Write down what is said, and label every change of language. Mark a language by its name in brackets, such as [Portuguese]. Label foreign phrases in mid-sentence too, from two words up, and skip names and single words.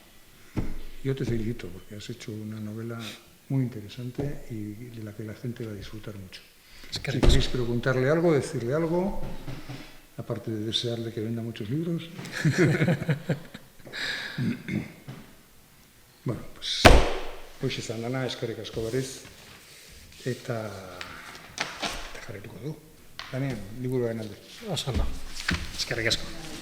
[Spanish] Yo te felicito porque has hecho una novela muy interesante y de la que la gente va a disfrutar mucho. Si queréis preguntarle algo, decirle algo, aparte de desearle que venda muchos libros. Bueno, pues [Basque] izan lana, eskerrik asko berriz. eta jarretuko du. Lanean, liburuaren alde. Oso ondo. Eskerrik asko.